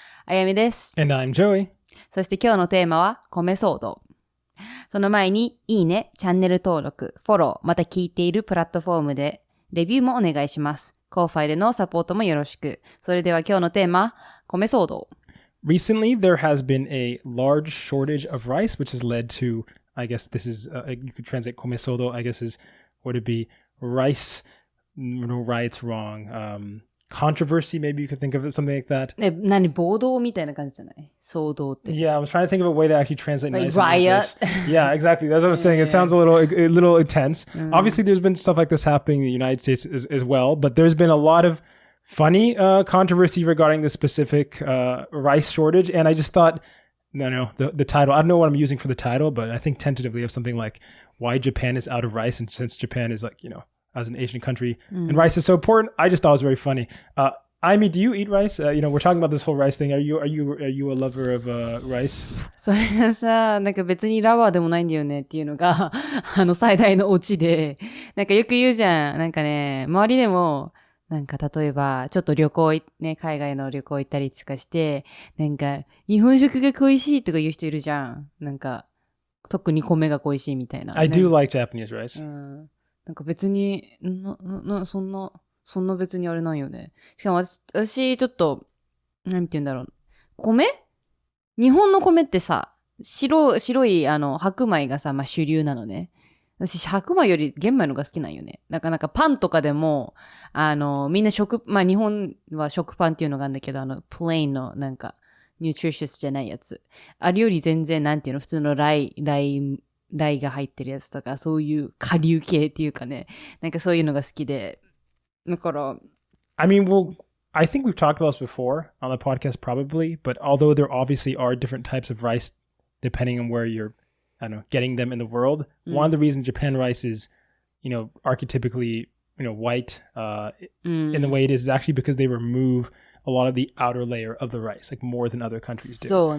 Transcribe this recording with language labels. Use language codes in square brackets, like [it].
[ja] あやみです。 [en] And I'm Joey. [ja] そして今日のテーマは米騒動。その前にいいね、チャンネル登録、フォロー、また聞いているプラットフォームでレビューもお願いします。コーファイルのサポートもよろしく。それでは今日のテーマ、米騒動。 [en] Recently, there has been a large shortage of rice, which has led to, I guess this is, you could translate komesodo, I guess is, would it be rice, no, riots wrong, controversy, maybe you could think of it, something like that. [ja] 何暴動みたいな感じじゃない騒動って。 [en] Yeah, I was trying to think of a way to actually translate Like nice riot. Yeah, exactly. That's what I was saying. It sounds a little intense. Obviously, there's been stuff like this happening in the United States as well, but there's been a lot of funny controversy regarding the specific rice shortage. And I just thought, the title, I don't know what I'm using for the title, but I think tentatively of something like why Japan is out of rice. And since Japan is like, as an Asian country and rice is so important, I just thought it was very funny. Amy, do you eat rice? We're talking about this whole rice thing. Are you a lover of rice? [ja] それがさ、なんか別にラバーでもないんだよねっていうのが、最大のオチで、なんかよく言うじゃん。なんかね、周りでも、なんか例えば、ちょっと旅行ね、海外の旅行行ったりとかして、なんか、日本食が恋しいとか言う人いるじゃん。なんか、特に米が恋しいみたいな。 [en] I do like Japanese rice. [ja] なんか別に、そんな別にあれなんよね。しかも私ちょっと、なんて言うんだろう。米日本の米ってさ、白い白米がさ、まあ主流なのね。私白米より玄米のが好きなんよね。なんかパンとかでも、みんなまあ日本は食パンっていうのがあるんだけど、プレインのなんか、ニュートリシャスじゃないやつ。あれより全然なんていうの、普通のライが入ってるやつとか、そういう顆粒系っていうかね。なんかそういうのが好きで。だから、 [en] I mean, I think we've talked about this before on the podcast, probably. But although there obviously are different types of rice depending on where you're, getting them in the world, one of the reasons Japan rice is, archetypically, white in the way it is actually because they remove a lot of the outer layer of the rice, like more than other countries do.